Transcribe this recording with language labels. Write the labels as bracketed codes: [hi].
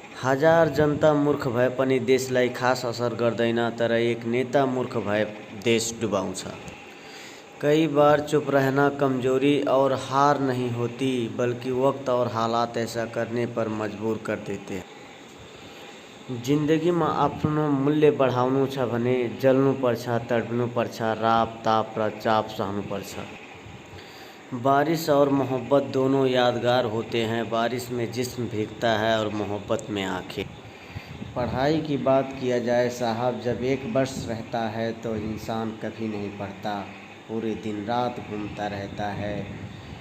[ne] हजार जनता मूर्ख भए पनि देशलाई खास असर गर्दैन, तर एक नेता मूर्ख भए देश डुबाउँछ। [hi] कई बार चुप रहना कमज़ोरी और हार नहीं होती, बल्कि वक्त और हालात ऐसा करने पर मजबूर कर देते हैं। [ne] जिंदगीमा आफ्नो मूल्य बढाउनु छ भने जल्नुपर्छ, तड्नुपर्छ, राप ताप र चाप सहनुपर्छ। [hi] बारिश और मोहब्बत दोनों यादगार होते हैं। बारिश में जिस्म भीगता है और मोहब्बत में आँखें। पढ़ाई की बात किया जाए साहब, जब एक वर्ष रहता है तो इंसान कभी नहीं पढ़ता, पूरे दिन रात घूमता रहता है।